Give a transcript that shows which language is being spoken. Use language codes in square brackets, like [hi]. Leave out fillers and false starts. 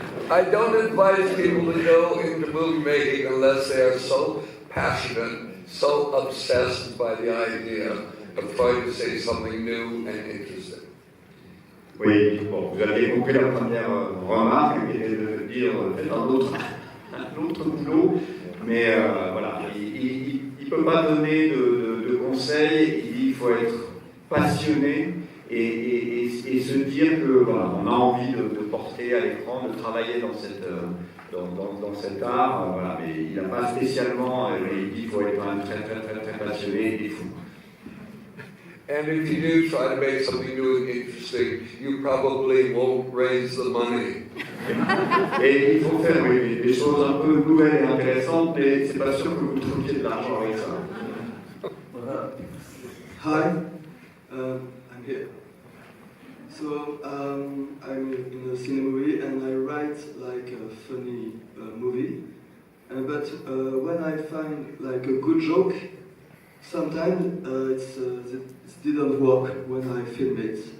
[en] I don't advise people to go into movie making unless they are so passionate, so obsessed by the idea of trying to say something new and interesting. [fr] Oui, bon, vous avez compris la première remarque, qui était de dire faites un autre boulot, mais voilà, il ne peut pas donner de conseils, il dit qu'il faut être passionné et se dire que voilà, on a envie de porter à l'écran, de travailler dans cet art, voilà, mais il n'a pas spécialement, il dit qu'il faut être un très passionné et fou. [en] And if you do try to make something new and interesting, you probably won't raise the money. [fr] Et il faut faire des choses un peu nouvelles et intéressantes, mais c'est pas sûr que vous trouviez de l'argent avec ça. [en] Hi, I'm here. So I'm in a cinema movie and I write like a funny movie. But when I find like a good joke, sometimes it didn't work when I film it.